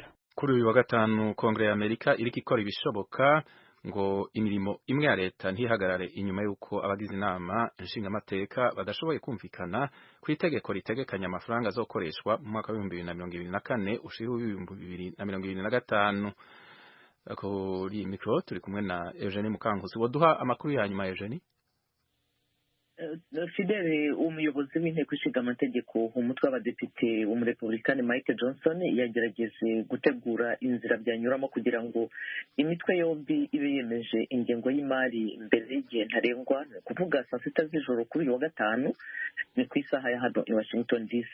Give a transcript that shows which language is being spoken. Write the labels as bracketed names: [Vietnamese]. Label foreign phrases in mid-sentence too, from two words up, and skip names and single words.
[Rundi] Kuri uyu wa gatanu Kongre ya Amerika iriko ikora ibishoboka ngo imirimo imwe ya leta ntihagarare inyuma yuko abagize inama nshingamateka badashoboye kumvikana ku itegeko ritegekanya amafaranga azokoreshwa mu mwaka wa 2024 ushira 2025. Kuri mikro turi kumwe na Eugene Mukankusi. Woduha amakuru ya nyuma Eugene? [Kinyarwanda] Fidele umuyobozi w'inteko ishinga amategeko umutwe w'abadepite umurepublikani Mike Johnson yagerageje gutegura inzira byanyuramo kugira ngo imitwe yombi ibe yemeje ingengo y'imari mbere y'igihe ntarengwa, ni ukuvuga saa sita z'ijoro kuri uyu wa gatanu, ni ku isaha ya hano i Washington DC.